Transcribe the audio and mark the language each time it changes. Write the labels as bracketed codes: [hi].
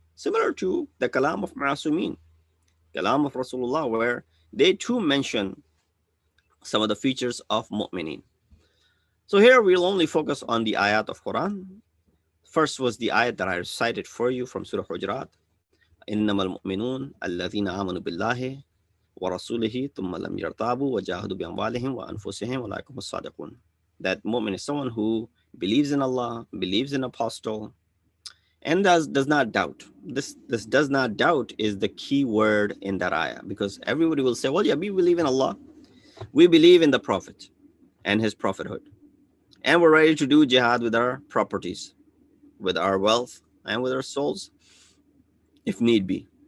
[en] Similar to the kalam of Ma'asumin, kalam of Rasulullah, where they too mention some of the features of mu'minin. So here we'll only focus on the ayat of Quran. First was the ayat that I recited for you from Surah Hujurat. [ar] إنما المؤمنون الذين آمنوا بالله ورسوله ثم لم يرتابوا وجاهدوا بأموالهم وأنفسهم أولئك هم الصادقون. [en] That mu'min is someone who believes in Allah, believes in apostle, and does not doubt. This does not doubt is the key word in that ayah, because everybody will say, well, yeah, we believe in Allah, we believe in the Prophet and his prophethood, and we're ready to do jihad with our properties, with our wealth, and with our souls, if need be.